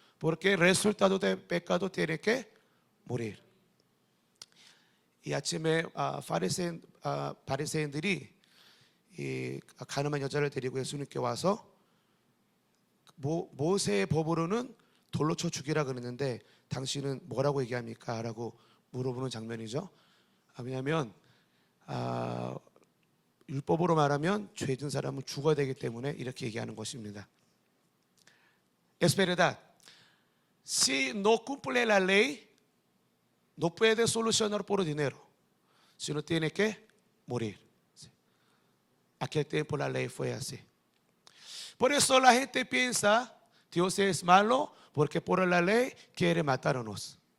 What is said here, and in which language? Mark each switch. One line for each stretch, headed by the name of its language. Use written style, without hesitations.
Spanish: Porque el resultado del pecado tiene que morir.
Korean: 이 아침에 바리새인들이 이 가늠한 여자를 데리고 예수님께 와서 모세의 법으로는 돌로 쳐 죽이라 그랬는데 당신은 뭐라고 얘기합니까? 라고 물어보는 장면이죠. 왜냐하면 율법으로 말하면 죄진 사람은 죽어야 되기 때문에 이렇게 얘기하는 것입니다.
Spanish: Es verdad. Si no cumple la ley, no puede solucionar por dinero, sino tiene que morir. Aquel tiempo la ley fue así. Por eso la gente piensa, Dios es malo porque por la ley quiere matarnos.